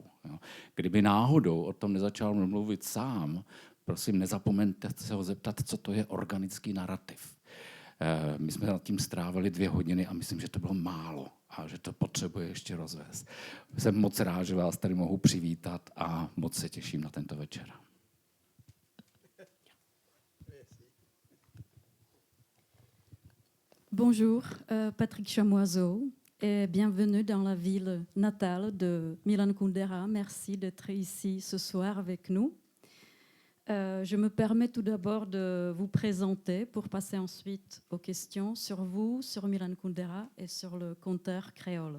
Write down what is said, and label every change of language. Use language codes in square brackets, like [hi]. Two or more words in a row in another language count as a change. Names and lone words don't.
[cs] Kdyby náhodou o tom nezačal mluvit sám, prosím, nezapomeňte se ho zeptat, co to je organický narrativ. My jsme nad tím strávili 2 hodiny a myslím, že to bylo málo a že to potřebuje ještě rozvést. Jsem moc rád, že vás tady mohu přivítat a moc se těším na tento večer. [fr] Bonjour, Patrick Chamoiseau et bienvenue dans la ville natale de Milan Kundera. Merci d'être ici ce soir avec nous. Je me permets tout d'abord de vous présenter pour passer ensuite aux questions sur vous, sur Milan Kundera et sur le conteur créole.